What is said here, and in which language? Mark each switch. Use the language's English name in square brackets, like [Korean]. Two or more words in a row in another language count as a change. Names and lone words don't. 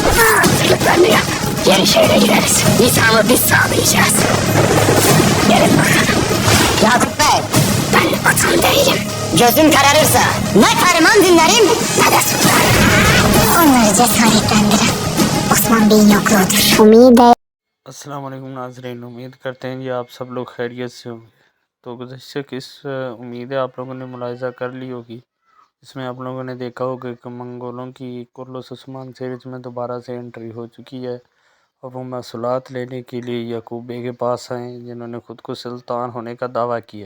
[Turkish] Hazırlıklarını yap. Geri şehre gideriz. Nizamı biz sağlayacağız. Gelin bakalım. Yakup Bey. Ben atan değilim. Gözüm kararırsa ne ferman dinlerim ne de susarım. Onları cesaretlendiren Osman Bey'in yokluğudur. Umide. [Hindi] अस्सलाम वालेकुम नाज़रीन, उम्मीद करते हैं कि आप सब लोग खैरियत से होंगे। तो गुज़श्ता किस उम्मीद है आप लोगों ने मुलाहिज़ा कर ली होगी। इसमें आप लोगों ने देखा होगा कि मंगोलों की कुर्लुस उस्मान सीरीज़ में दोबारा से एंट्री हो चुकी है और वो मसूलात लेने के लिए याकूब बे के पास आए जिन्होंने ख़ुद को सुल्तान होने का दावा किया।